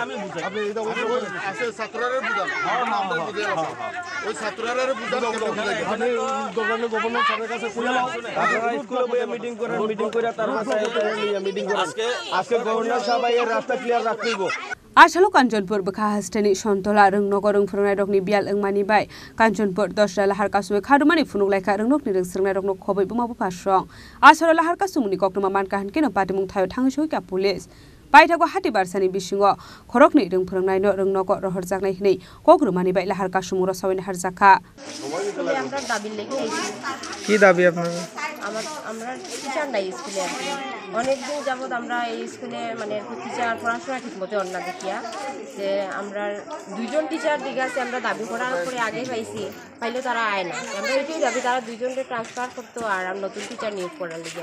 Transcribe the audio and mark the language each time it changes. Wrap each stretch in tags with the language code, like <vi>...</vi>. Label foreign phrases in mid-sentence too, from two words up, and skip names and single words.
<trp>Asalo Kanchanpur Bakha Hastani Shontola Rungnogo Rungfrungnai rokni bial ingmani bai Kanchanpur dosra lahar kasu khadumani phunuk laika rungnok ni rungsrungnai rokno khobai puma bhasang asalo lahar kasu muni koktoma mankahan keno pati muthayo thangi shoika police Paithago hati barsani bisingo khorokni rungfrungnai no rungnogo rohorjaknai hinai kogrumani bai lahar kasu muro sawini harjaka</trp> <bn>কি দাবি আপনারা আমরা টিচার নাই স্কুলে অনেকদিন যাবত আমরা এই স্কুলে মানে টিচার পড়াশোনা ঠিকমতো অন্য দেখিয়া যে আমরা দুইজন টিচার দিকে আছে আমরা দাবি করার পরে আগে পাইছি পাইলে তারা আয় না আমরা এটাই দাবি তারা দুইজনকে ট্রান্সফার করতো আর নতুন টিচার নিয়োগ করার লিগে</bn>